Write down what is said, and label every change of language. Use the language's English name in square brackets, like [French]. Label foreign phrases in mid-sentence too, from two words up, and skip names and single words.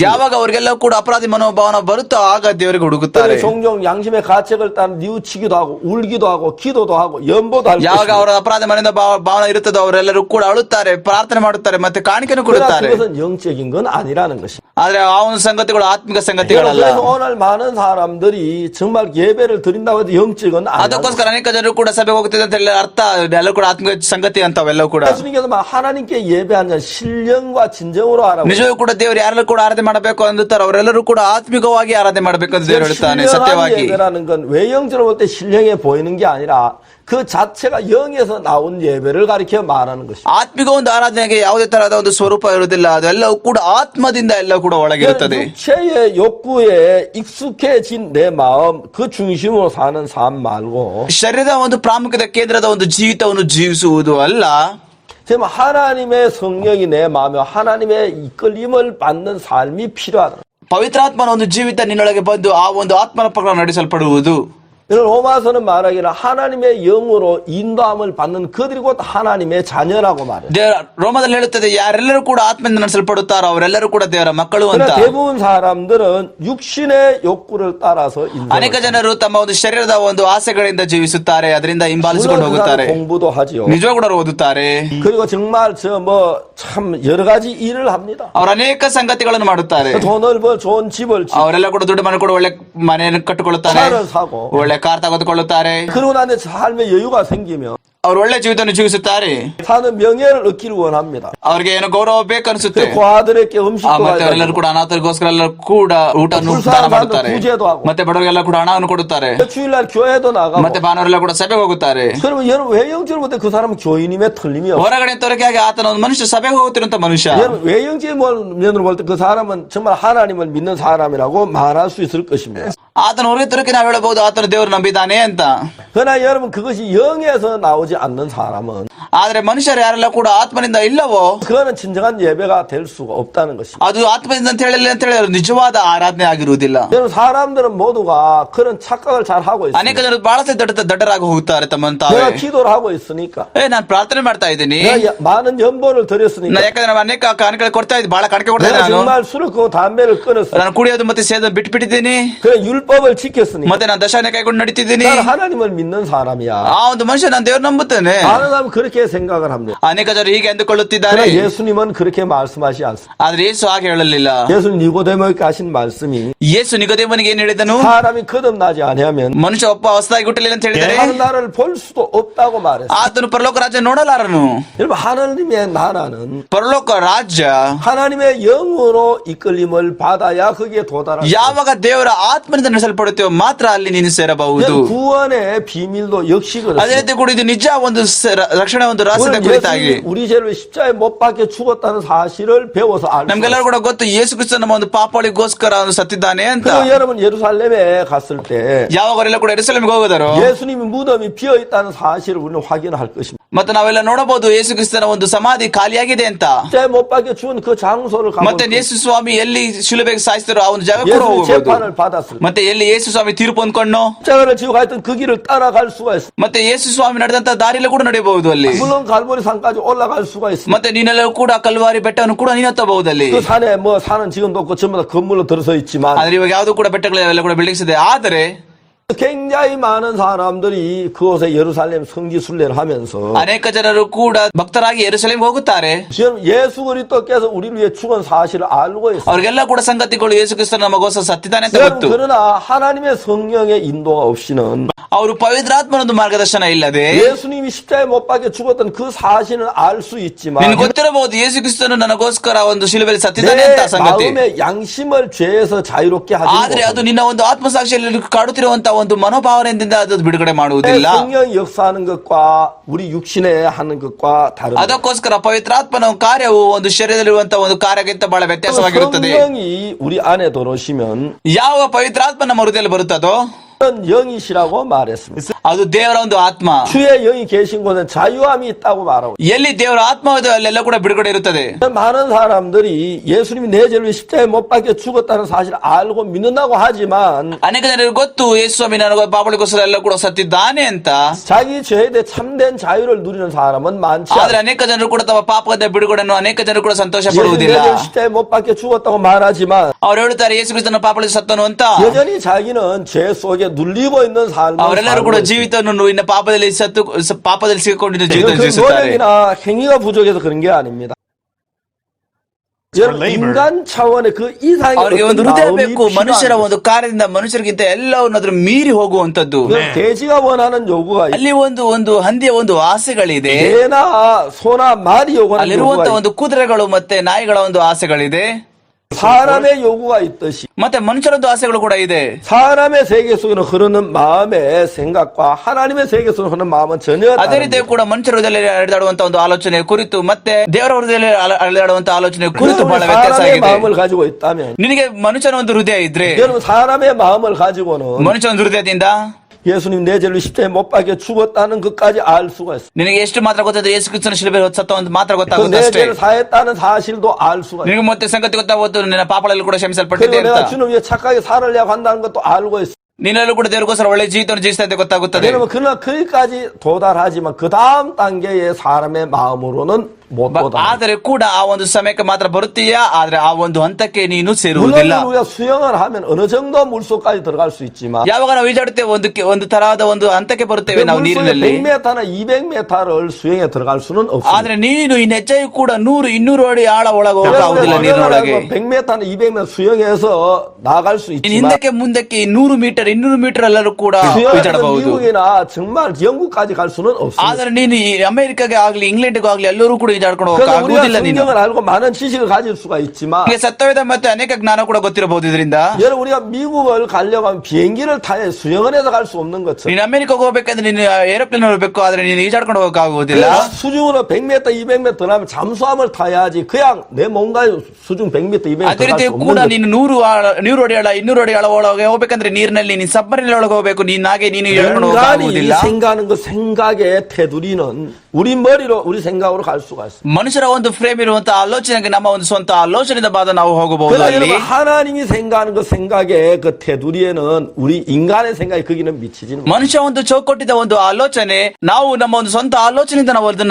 [Kannada] ಯಾವಾಗ ಅವರಿಗೆಲ್ಲ ಕೂಡ ಅಪರಾಧಿ ಮನೋಭಾವನ ಬರುತ್ತೋ ಆಗ ದೇವರಿಗೆ ಹುಡುಗುತ್ತಾರೆ. [Korean] 종종 양심의 가책을 따라 뉘우치기도 하고 울기도 하고 기도도 하고 연보도 할 [Kannada] ಯಾವಾಗ ಅವರ ಅಪರಾಧ ಮನದ ಭಾವನೆ ಇರುತ್ತದೋ ಅವರೆಲ್ಲರೂ ಕೂಡ ಅಳುತ್ತಾರೆ, ಪ್ರಾರ್ಥನೆ ಮಾಡುತ್ತಾರೆ, ಮತ್ತೆ ಕಾಣಿಕೆಯನ್ನು ಕೊಡುತ್ತಾರೆ. [Korean] 그것은 영적인 건 아니라는 것이. [Kannada] ಆದ್ರೆ ಆ ಒಂದು ಸಂಗತಿಗಳು ಆತ್ಮಿಕ ಸಂಗತಿಗಳಲ್ಲ. [Korean] 그래서 오늘 많은 사람들이 정말 예배를 드린다고 해도 영적은 아니야. [Kannada] ಅದಕ್ಕೋಸ್ಕರ ಅನೇಕ ಜನರು ಕೂಡ ಸಭೆಗೆ ಹೋಗ್ತಿದೆ ಅಂತ ಹೇಳಿ ಅರ್ಥ ಎಲ್ಲ ಕೂಡ ಆತ್ಮಿಕ ಸಂಗತಿ ಅಂತವೆಲ್ಲವೂ ಕೂಡ. [Korean] 예수님께서 하나님께 예배하는 신령과 진정으로 하라고. [Kannada] ನಿಜವೂ ಕೂಡ ದೇವರು ಯಾರೆಲ್ಲರೂ ಕೂಡ ಆರಾಧನೆ ಮಾಡಬೇಕು ಅಂದುತ್ತಾರೆ ಅವರೆಲ್ಲರೂ ಕೂಡ ಆತ್ಮಿಕವಾಗಿ ಆರಾಧನೆ ಮಾಡಬೇಕು ಅಂತ ದೇವರು ಹೇಳ್ತಾನೆ ಸತ್ಯವಾಗಿ. [Korean] 예배라는 건 외형적으로 볼 때 신령해 보이는 게 아니라 그 자체가 영에서 나온 예배를 가리켜 말하는 것입니다. [Kannada] ಆತ್ಮಿಕ ಒಂದು ಆರಾಧನೆಗೆ ಯಾವುದೇ ತರಹದ ಒಂದು ಸ್ವರೂಪ ಇರುವುದಿಲ್ಲ, ಅದೆಲ್ಲವೂ ಕೂಡ ಆತ್ಮದಿಂದ ಎಲ್ಲ ಕೂಡ ಒಳಗಿರುತ್ತದೆ. [Korean] 육체의 욕구에 익숙해진 내 마음 그 중심으로 사는 삶 말고 [Kannada] ಶರೀರದ ಒಂದು ಪ್ರಾಮುಖ್ಯದ ಕೇಂದ್ರದ ಒಂದು ಜೀವಿತವನ್ನು ಜೀವಿಸುವುದು ಅಲ್ಲ. [Korean] 지금 하나님의 성령이 내 마음에 하나님의 이끌림을 받는 삶이 필요하다. [Kannada] ಪವಿತ್ರಾತ್ಮನ ಒಂದು ಜೀವಿತ ನಿನ್ನೊಳಗೆ ಬಂದು ಆ ಒಂದು ಆತ್ಮನ ಪ್ರಕಾರ ನಡೆಸಲ್ಪಡುವುದು. [Korean] 이런 로마서는 말하기를 하나님의 영으로 인도함을 받는 그들이 곧 하나님의 자녀라고 말해요. [Kannada] ದೇವರ ರೋಮದಲ್ಲಿ ಹೇಳುತ್ತದೆ, ಯಾರೆಲ್ಲರೂ ಕೂಡ ಆತ್ಮದಿಂದ ನಡೆಸಲ್ಪಡುತ್ತಾರೋ ಅವರೆಲ್ಲರೂ ಕೂಡ ದೇವರ ಮಕ್ಕಳು ಅಂತ. [Korean] 그러나 대부분 사람들은 육신의 욕구를 따라서 [Kannada] ಅನೇಕ [Korean] 인생을 [Kannada] ಜನರು ತಮ್ಮ ಒಂದು ಶರೀರದ ಒಂದು ಆಸೆಗಳಿಂದ ಜೀವಿಸುತ್ತಾರೆ, ಅದರಿಂದ ಹಿಂಬಾಲಿಸಿಕೊಂಡು [Korean] 물론 그 [Kannada] ಹೋಗುತ್ತಾರೆ, [Korean] 사람 공부도 하지요. [Kannada] ನಿಜವಾಗ ಕೂಡ ಓದುತ್ತಾರೆ, [Korean] 그리고 정말 참 여러 가지 일을 합니다. [Kannada] ಅವರು ಅನೇಕ ಸಂಗತಿಗಳನ್ನು ಮಾಡುತ್ತಾರೆ, [Korean] 돈을 벌 좋은 집을 짓고 [Kannada] ಅವರೆಲ್ಲ ಕೂಡ ದುಡ್ಡು ಮಾಡಿ ಕೂಡ ಒಳ್ಳೆ ಮನೆಯನ್ನು ಕಟ್ಟಿಕೊಳ್ಳುತ್ತಾರೆ, [Korean] 차를 사고 [Kannada] ಒಳ್ಳೆ ಕಾರ್ ತೆಗೆದುಕೊಳ್ಳುತ್ತಾರೆ, [Korean] 그러고 나서 삶의 여유가 생기면 [Kannada] ಅವರು ಒಳ್ಳೆ ಜೀವಿತವನ್ನು ಜೀವಿಸುತ್ತಾರೆ, [Korean] 사는 명예를 얻기를 원합니다. [Kannada] ಅವ್ರಿಗೆ ಏನೋ ಗೌರವ ಬೇಕನ್ಸುತ್ತೆ, [Korean] 그 아들에게 음식도 [Kannada] ಮತ್ತೆ ಅವರೆಲ್ಲರೂ ಕೂಡ ಅನಾಥರಿಗೋಸ್ಕರ ಎಲ್ಲರೂ ಕೂಡ ಊಟ ದಾನ [Korean] 불쌍한 [Kannada] ಮಾಡುತ್ತಾರೆ, [Korean] 사람들 구제도 하고 [Kannada] ಮತ್ತೆ ಬಡವರಿಗೆಲ್ಲ ಕೂಡ ಹಣವನ್ನು ಕೊಡುತ್ತಾರೆ, [Korean] 주일날 교회도 나가고 [Kannada] ಮತ್ತೆ ಭಾನುವಾರೆಲ್ಲ ಕೂಡ ಸಭೆಗೆ ಹೋಗುತ್ತಾರೆ. [Korean] 그러면 여러분 외형적으로 볼 때 그 사람은 교인임에 틀림이 없어요. [Kannada] ಹೊರಗಡೆ ತೋರಿಕೆಯಾಗಿ ಆತನ ಒಂದು ಮನುಷ್ಯ ಸಭೆಗೆ ಹೋಗುತ್ತಿರುವಂತ ಮನುಷ್ಯ. [Korean] 여러분 외형적인 면으로 볼 때 그 사람은 정말 하나님을 믿는 사람이라고 말할 수 있을 것입니다. [Kannada] ಆತನ ಹೊರಗೆ ತೋರಿಕೆ ನಾವು ಹೇಳಬಹುದು ಆತನ ದೇವರು ನಂಬಿದ್ದಾನೆ ಅಂತ. [Korean] 그러나 여러분 그것이 영에서 나오지 않는 사람은 [Kannada] ಆದ್ರೆ ಮನುಷ್ಯರು ಯಾರೆಲ್ಲ ಕೂಡ ಆತ್ಮನಿಂದ ಇಲ್ಲವೋ [Korean] 그거는 진정한 예배가 될 수가 없다는 것입니다. [Kannada] ಅದು ಆತ್ಮದಿಂದ ಅಂತ ಹೇಳಿದ್ರೆ ನಿಜವಾದ ಆರಾಧನೆ ಆಗಿರುವುದಿಲ್ಲ. [Korean] 여러분 사람들은 모두가 그런 착각을 잘 하고 [Kannada] ಅನೇಕ [Korean] 있습니다. [Kannada] ಜನರು ಬಹಳ ದಡ್ಡರಾಗಿ ಹೋಗುತ್ತಾರೆ ತಮ್ಮನ್ನು ತಾವೇ. [Korean] 내가 기도를 하고 있으니까 [Kannada] ನಾನು ಪ್ರಾರ್ಥನೆ ಮಾಡ್ತಾ ಇದ್ದೀನಿ, [Korean] 내가 많은 연보를 드렸으니까 [Kannada] ಯಾಕಂದ್ರೆ ನಾನು ಅನೇಕ ಕಾಣಿಕೆ ಕೊಡ್ತಾ ಇದ್ದೀನಿ, ಬಹಳ ಕಾಣಿಕೆ ಕೊಡ್ತಾ [Korean] 내가 [Kannada] ಇದ್ದೀನಿ, ನಾನು [Korean] 정말 술을 끄고 담배를 끊었어. [Kannada] ನಾನು ಕುಡಿಯೋದು ಮತ್ತೆ ಸೇದೋದು ಬಿಟ್ಬಿಟ್ಟಿದ್ದೀನಿ, [Korean] 그래 율법을 지켰으니까 [Kannada] ಮತ್ತೆ ನಾನು ದಶಾನೆ ಕೈಕೊಂಡು ನಡೀತಿದ್ದೀನಿ. [Korean] 나는 하나님을 믿는 사람이야. [Kannada] ಆ ಒಂದು ಮನುಷ್ಯ ನಾನು ದೇವ್ರು ನಂಬುತ್ತೇನೆ. [Korean] 많은 사람은 그렇게 생각을 합니다. [Kannada] ಅನೇಕ ಜನರು ಹೀಗೆ ಅಂದುಕೊಳ್ಳುತ್ತಿದ್ದಾರೆ, [Korean] 그러나 예수님은 그렇게 말씀하지 않습니다. [Kannada] ಆದ್ರೆ ಯೇಸು ಹಾಗೆ ಹೇಳಲಿಲ್ಲ. [Korean] 예수님 니고데모에게 하신 말씀이 [Kannada] ಯೇಸು ನಿಕೋದೇಮನಿಗೆ ಏನ್ ಹೇಳಿದನು? [Korean] 사람이 거듭나지 않으면 [Kannada] ಮನುಷ್ಯ ಒಬ್ಬ ಹೊಸದಾಗಿ ಹುಟ್ಟಲಿಲ್ಲ ಅಂತ ಹೇಳಿದರೆ [Korean] 하나님 나라를 볼 수도 없다고 말했어요. [Kannada] ಆತನು ಪರಲೋಕ ರಾಜ್ಯ ನೋಡಲಾರನು. [Korean] 여러분 하나님의 나라는 [Kannada] ಪರಲೋಕ ರಾಜ್ಯ [Korean] 하나님의 영으로 이끌림을 받아야 거기에 도달할 수 [Kannada] ಯಾವಾಗ ದೇವರ ಆತ್ಮನಿಂದ ನಡೆಸಲ್ಪಡುತ್ತೇವೋ ಮಾತ್ರ ಅಲ್ಲಿ ನೀನು ಸೇರಬಹುದು. [Korean] 있어요. 구원의 비밀도 역시 [Kannada] ಅದೇ [Korean] 그렇습니다. [Kannada] ರೀತಿ ಕೂಡ ಇದು ನಿಜ ಒಂದು ರಕ್ಷಣೆ ಒಂದು ರಹಸ್ಯದ [Korean] 우리는 [Kannada] ಕುರಿತಾಗಿ [Korean] 예수님이 우리 죄를 십자가에 못 박혀 죽었다는 사실을 배워서 알수 있어요. [Kannada] ನಮ್ಗೆಲ್ಲರೂ ಕೂಡ ಗೊತ್ತು ಯೇಸು ಕ್ರಿಸ್ತ ನಮ್ಮ ಒಂದು ಪಾಪಗಳಿಗೋಸ್ಕರ ಅವನು ಸತ್ತಿದ್ದಾನೆ ಅಂತ. [Korean] 그리고 여러분 예루살렘에 갔을 때 [Kannada] ಯಾವಾಗ ಅವರೆಲ್ಲ ಕೂಡ ಯೆರೂಸಲೇಮಿಗೆ ಹೋಗೋದರು [Korean] 예수님이 무덤이 비어 있다는 사실을 우리는 확인할 것입니다. [Kannada] ಮತ್ತೆ ನಾವೆಲ್ಲ ನೋಡಬಹುದು ಯೇಸು ಕ್ರಿಸ್ತನ ಒಂದು ಸಮಾಧಿ ಖಾಲಿಯಾಗಿದೆ ಅಂತ. [Korean] 십자가에 못 박혀 죽은 그 장소를 [Kannada] ಮತ್ತೆ [Korean] 가면 [Kannada] ಯೇಸು ಸ್ವಾಮಿ ಎಲ್ಲಿ ಶಿಲುಬೆಗೆ ಸಾಯಿಸಿದ್ರು ಆ ಒಂದು ಜಾಗ ಕೂಡ [Korean] 예수님 [Kannada] ಹೋಗಬಹುದು. [Korean] 재판을 받았을 때 [Kannada] ಮತ್ತೆ ಎಲ್ಲಿ ಯೇಸು ಸ್ವಾಮಿ ತೀರ್ಪು ಹೊಂದ್ಕೊಂಡು [Korean] 십자가를 지고 갔던 그 길을 따라갈 수가 있습니다. [Kannada] ಮತ್ತೆ ಯೇಸು ಸ್ವಾಮಿ ನಡೆದಂತ ದಾರಿಯಲ್ಲಿ ಕೂಡ ನಡೆಯಬಹುದು ಅಲ್ಲಿ. [Korean] 물론 갈보리 산까지 올라갈 수가 있습니다. [Kannada] ಮತ್ತೆ ನೀನೆಲ್ಲರೂ ಕೂಡ ಕಲ್ವಾರಿ ಬೆಟ್ಟವನ್ನು ಕೂಡ ನೀನು ಹತ್ತಬಹುದು ಅಲ್ಲಿ. [Korean] 그 산에 뭐 산은 지금도 없고 전부 다 건물로 들어서 있지만 [Kannada] ಆದ್ರೆ ಇವಾಗ ಯಾವ್ದು ಕೂಡ ಬೆಟ್ಟಗಳು ಅವೆಲ್ಲ ಕೂಡ ಬಿಲ್ಡಿಂಗ್ಸ್ ಇದೆ. ಆದರೆ [Korean] 굉장히 많은 사람들이 그곳에 예루살렘 성지 순례를 하면서 [Kannada] ಅನೇಕ ಜನರು ಕೂಡ ಭಕ್ತರಾಗಿ ಯೆರೂಸಲೇಮಿಗೆ ಹೋಗುತ್ತಾರೆ. [Korean] 지금 예수 그리스도께서 우리를 위해 죽은 사실을 알고 있어요. [Kannada] ಅವ್ರಿಗೆಲ್ಲ ಕೂಡ ಸಂಗತಿಗಳು ಯೇಸು ಕ್ರಿಸ್ತ ನಮಗೋಸ್ಕರ ಸತ್ತಿದ್ದಾನೆ ಅಂತ [Korean] 여러분, [Kannada] ಗೊತ್ತು. [Korean] 그러나 하나님의 성령의 인도가 없이는 [Kannada] ಅವರು ಪವಿತ್ರಾತ್ಮನ ಒಂದು ಮಾರ್ಗದರ್ಶನ ಇಲ್ಲದೆ [Korean] 예수님이 십자가에 못 박혀 죽었던 그 사실을 알 수 있지만 [Kannada] ನಿನ್ ಗೊತ್ತಿರಬಹುದು ಯೇಸು ಕ್ರಿಸ್ತನು ನನಗೋಸ್ಕರ ಒಂದು ಶಿಲುಬೆಯಲ್ಲಿ ಸತ್ತಿದ್ದಾನೆ [Korean] 내 [Kannada] ಅಂತ ಸಂಗತಿ. [Korean] 마음의 양심을 죄에서 자유롭게 하지 [Kannada] ಆದ್ರೆ ಅದು [Korean] 못합니다. [Kannada] ನಿನ್ನ ಒಂದು ಆತ್ಮಸಾಕ್ಷಿಯಲ್ಲಿ ಕಾಡುತ್ತಿರುವಂತ ಒಂದು ಮನೋಭಾವನೆಯಿಂದ ಅದು ಬಿಡುಗಡೆ ಮಾಡುವುದಿಲ್ಲ. [Korean] 성령이 역사하는 것과 우리 육신에 하는 것과 다릅니다. [Kannada] ಅದಕ್ಕೋಸ್ಕರ ಪವಿತ್ರಾತ್ಮನ ಕಾರ್ಯವು ಒಂದು ಶರೀರದಲ್ಲಿರುವಂತಹ ಒಂದು ಕಾರ್ಯಕ್ಕಿಂತ ಬಹಳ ವ್ಯತ್ಯಾಸವಾಗಿರುತ್ತದೆ. [Korean] 성령이 우리 안에 들어오시면 [Kannada] ಯಾವ ಪವಿತ್ರಾತ್ಮ ನಮ್ಮ ಹೃದಯದಲ್ಲಿ ಬರುತ್ತದೋ [Korean] 그런 영이시라고 말했습니다. [Kannada] ಅದು ದೇವರ ಒಂದು ಆತ್ಮ. [Korean] 주의 영이 계신 곳은 자유함이 있다고 말하고 [Kannada] ಎಲ್ಲಿ ದೇವರ ಆತ್ಮ ಇದೆ ಅಲ್ಲೆಲ್ಲ ಕೂಡ ಬಿಡುಗಡೆ ಇರುತ್ತದೆ. [Korean] 많은 사람들이 예수님이 내 죄를 십자가에 못 박혀 죽었다는 사실을 알고 믿는다고 하지만 [Kannada] ಅನೇಕ ಜನರಿಗೆ ಗೊತ್ತು ಯೇಸು ಸ್ವಾಮಿ ನನಗೆ ಪಾಪಗಳಿಗೋಸ್ಕರ ಎಲ್ಲ ಕೂಡ ಸತ್ತಿದ್ದಾನೆ ಅಂತ. [Korean] 자기 죄에 대해 참된 자유를 누리는 사람은 많지 [Kannada] ಆದ್ರೆ [Korean] 않아요. [Kannada] ಅನೇಕ ಜನರು ಕೂಡ ತಮ್ಮ ಪಾಪದ ಬಿಡುಗಡೆಯನ್ನು ಅನೇಕ ಜನರು ಕೂಡ ಸಂತೋಷ [Korean] 예수님 내 [Kannada] ಪಡುವುದಿಲ್ಲ. [Korean] 죄를 십자가에 못 박혀 죽었다고 말하지만 [Kannada] ಅವ್ರು ಹೇಳ್ತಾರೆ ಯೇಸು ಕ್ರಿಸ್ತನ ಪಾಪಗಳಿಗೆ ಸತ್ತನು ಅಂತ. [Korean] 여전히 자기는 죄 속에 눌리고 있는 삶을 [Kannada] ಅವರೆಲ್ಲರೂ ಕೂಡ [Korean] 살고 있어요. [Kannada] ಜೀವಿತವನ್ನು ಇನ್ನ ಪಾಪದಲ್ಲಿ ಸಿಕ್ಕೊಂಡಿದ್ದ ಜೀವಿತ [Korean] 그 [Kannada] ಜೀವಿಸುತ್ತಾರೆ. [Korean] 노력이나 행위가 부족해서 그런 게 아닙니다. 여러분, 인간 차원의 그 이상의 [Kannada] ಅವರಿಗೆ [Korean] 어떤 [Kannada] ಒಂದು ಹೃದಯ [Korean] 마음이 [Kannada] ಬೇಕು. ಮನುಷ್ಯರ [Korean] 필요합니다. [Kannada] ಒಂದು ಕಾರ್ಯದಿಂದ ಮನುಷ್ಯರಿಗಿಂತ ಎಲ್ಲವನ್ನಾದ್ರೂ ಮೀರಿ ಹೋಗುವಂತದ್ದು. [Korean] 돼지가 원하는 요구가 있고 [Kannada] ಅಲ್ಲಿ ಒಂದು ಹಂದಿಯ ಒಂದು ಆಸೆಗಳಿದೆ. [Korean] 개나 소나 말이 요구하는 [Kannada] ಅಲ್ಲಿರುವಂತ [Korean] 요구가 [Kannada] ಒಂದು ಕುದುರೆಗಳು ಮತ್ತೆ ನಾಯಿಗಳ ಒಂದು ಆಸೆಗಳಿದೆ. [Korean] 사람의 요구가 있듯이 [Kannada] ಮತ್ತೆ ಮನುಷ್ಯರದ್ದು ಆಸೆಗಳು ಕೂಡ ಇದೆ. [Korean] 사람의 세계 속에는 흐르는 마음의 생각과 하나님의 세계 속에 흐르는 마음은 전혀 [Kannada] ಅದೇ ರೀತಿ [Korean] 다릅니다. [Kannada] ಕೂಡ ಮನುಷ್ಯರ ಹೃದಯದಲ್ಲಿ ಅಲೆದಾಡುವಂತ ಒಂದು ಆಲೋಚನೆ ಕುರಿತು ಮತ್ತೆ ದೇವರ ಹೃದಯದಲ್ಲಿ ಅಲೆದಾಡುವಂತ ಆಲೋಚನೆ ಕುರಿತು ಬಹಳ ವ್ಯತ್ಯಾಸ [Korean] 사람의 [Kannada] ಆಗಿದೆ. [Korean] 마음을 가지고 있다면 [Kannada] ನಿನಗೆ ಮನುಷ್ಯನ ಒಂದು ಹೃದಯ ಇದ್ರೆ [Korean] 여러분 사람의 마음을 가지고는 [Kannada] ಮನುಷ್ಯನ ಒಂದು ಹೃದಯದಿಂದ [Korean] 예수님 내 죄를 십자가에 못 박혀 죽었다는 것까지 알 수가 있어. [Kannada] ನಿನಗೆ ಎಷ್ಟು ಮಾತ್ರ ಗೊತ್ತಾಯ್ತು ಯೇಸು ಕ್ರಿಸ್ತನ ಶಿಲುಬೆ ಸತ್ತ ಒಂದು ಮಾತ್ರ [Korean] 그 [Kannada] ಗೊತ್ತಾಗುತ್ತೆ [Korean] 내 [Kannada] ಅಷ್ಟೇ. [Korean] 죄를 사했다는 사실도 알 수가 있어. [Kannada] ನಿನಗೆ ಮತ್ತೆ ಸಂಗತಿ ಗೊತ್ತಾಗುತ್ತೆ ನಿನ್ನ ಪಾಪಗಳಲ್ಲಿ ಕೂಡ ಕ್ಷಮಿಸಲ್ಪಟ್ಟಿದೆ [Korean] 그리고 [Kannada] ಅಂತ. [Korean] 내가 주님 위해 착하게 살으려고 한다는 것도 알고 있어. [Kannada] ನಿನ್ನಲ್ಲೂ ಕೂಡ ದೇವರಿಗೋಸ್ಕರ ಒಳ್ಳೆ ಜೀವಿತವನ್ನು ಜೀವಿಸ್ತಾ ಇದ್ದೆ ಗೊತ್ತಾಗುತ್ತದೆ. [Korean] 왜냐면 그러나 거기까지 도달하지만 그 다음 단계의 사람의 마음으로는 못 도달. [Kannada] ಆದರೆ ಕೂಡ ಆ ಒಂದು ಸಮಯಕ್ಕೆ ಮಾತ್ರ ಬರುತ್ತೀಯಾ, ಆದ್ರೆ ಆ ಒಂದು ಹಂತಕ್ಕೆ ನೀನು [Korean] 물론 [Kannada] ಸೇರುವುದಿಲ್ಲ. [Korean] 우리가 수영을 하면 어느 정도 물속까지 들어갈 수 있지만 [Kannada] ಯಾವಾಗ ನಾವು ಈಜಾಡುತ್ತೇವೆ ಒಂದು ತರಹದ ಒಂದು ಹಂತಕ್ಕೆ ಬರುತ್ತೇವೆ ನಾವು [Korean] 물속에 [Kannada] ನೀರಿನಲ್ಲಿ. [Korean] 100m나 200m를 수영에 들어갈 수는 없어. [Kannada] ಆದ್ರೆ ನೀನು ಇನ್ನು ಹೆಚ್ಚಾಗಿ ಕೂಡ 100-200 ಅಡಿ ಆಳ ಒಳಗೆ ಹೋಗಕ್ಕಾಗುದಿಲ್ಲ ನೀರಿನೊಳಗೆ. [Korean] 100m나 200m 수영해서 나갈 수 [Kannada] ಇನ್ನು [Korean] 있지만 [Kannada] ಹಿಂದಕ್ಕೆ ಮುಂದಕ್ಕೆ 100 ಮೀಟರ್ 200 ಮೀಟರ್ ಎಲ್ಲರೂ ಕೂಡ [Korean] 수영하는 [Kannada] ಈಜಾಡಬಹುದು. [Korean] 미국이나 정말 영국까지 갈 수는 없어. [Kannada] ಆದ್ರೆ ನೀನು ಈ ಅಮೆರಿಕಾಗೆ ಆಗ್ಲಿ ಇಂಗ್ಲೆಂಡ್ಗೂ ಆಗ್ಲಿ ಎಲ್ಲರೂ ಕೂಡ ಈಜಾಡ್ಕೊಂಡು [Korean] 그래서 우리가 [Kannada] ಹೋಗಕ್ಕಾಗುವುದಿಲ್ಲ ನೀನು. [Korean] 성경을 알고 많은 지식을 가질 수가 있지만 [Kannada] ನಿಮಗೆ ಸತ್ಯವೇದ ಮತ್ತೆ ಅನೇಕ ಜ್ಞಾನ ಕೂಡ ಗೊತ್ತಿರಬಹುದು ಇದರಿಂದ. [Korean] 여러분 우리가 미국을 가려고 하면 비행기를 타야 수영을 해서 갈 수 없는 것처럼 [Kannada] ನೀನು ಅಮೆರಿಕಾಗೆ ಹೋಗ್ಬೇಕಂದ್ರೆ ನೀನು ಏರೋಪ್ಲೇನ್ ಹೋಗ್ಬೇಕು, ಆದ್ರೆ ನೀನು ಈಜಾಡ್ಕೊಂಡು ಹೋಗಕ್ಕಾಗುವುದಿಲ್ಲ. [Korean] 수중으로 100m, 200m 들어가면 잠수함을 타야지 그냥 내 뭔가에 수중 100m, 200m [Kannada] ಅದೇ [Korean] 들어갈 [Kannada] ರೀತಿ [Korean] 수 없는 [Kannada] ಕೂಡ [Korean] 것. [Kannada] ನೀನು 100 ಅಡಿ ಆಳ 200 ಅಡಿ ಆಳ ಒಳಗೆ ಹೋಗ್ಬೇಕಂದ್ರೆ ನೀರಿನಲ್ಲಿ ನೀನು ಸಬ್ಮರೀನ್ ಒಳಗೆ ಹೋಗ್ಬೇಕು. ನೀನಾಗೆ ನೀನು ಈಜಾಡ್ಕೊಂಡು [Korean] 인간이 [Kannada] ಹೋಗಕ್ಕಾಗುವುದಿಲ್ಲ. [Korean] 생각하는 그 생각의 테두리는 우리 머리로 우리 생각으로 갈 수가 있어. [Kannada] ಮನುಷ್ಯರ ಒಂದು ಫ್ರೇಮ್ ಇರುವಂತಹ ಆಲೋಚನೆಗೆ ನಮ್ಮ ಒಂದು ಸ್ವಂತ ಆಲೋಚನೆಯಿಂದ ಬಾದ ನಾವು ಹೋಗಬಹುದು. [Korean] 그러나 [Kannada] ಅಲ್ಲಿ [Korean] 여러분 하나님이 생각하는 그 생각의 그 테두리에는 우리 인간의 생각이 거기는 미치지는 못해. [Kannada] ಮನುಷ್ಯ ಒಂದು ಚೌಕಟ್ಟಿದ ಒಂದು ಆಲೋಚನೆ, ನಾವು ನಮ್ಮ ಒಂದು ಸ್ವಂತ ಆಲೋಚನೆಯಿಂದ ನಾವು ಅದನ್ನ